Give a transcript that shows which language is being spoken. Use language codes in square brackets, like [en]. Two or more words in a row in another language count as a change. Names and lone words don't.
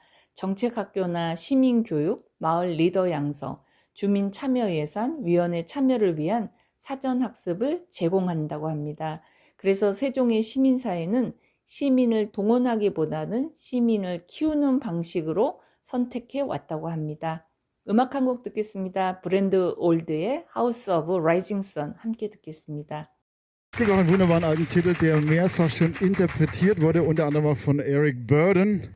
[ko] 정책학교나 시민교육, 마을 리더 양성, 주민 참여 예산, 위원회 참여를 위한 사전 학습을 제공한다고 합니다. 그래서 세종의 시민사회는 시민을 동원하기보다는 시민을 키우는 방식으로 선택해 왔다고 합니다. 음악 한 곡 듣겠습니다. 브랜드 올드의 House of Rising Sun 함께 듣겠습니다. [de] Es gibt auch einen wunderbaren alten Titel, der mehrfach schon interpretiert wurde, unter anderem auch von Eric Burdon.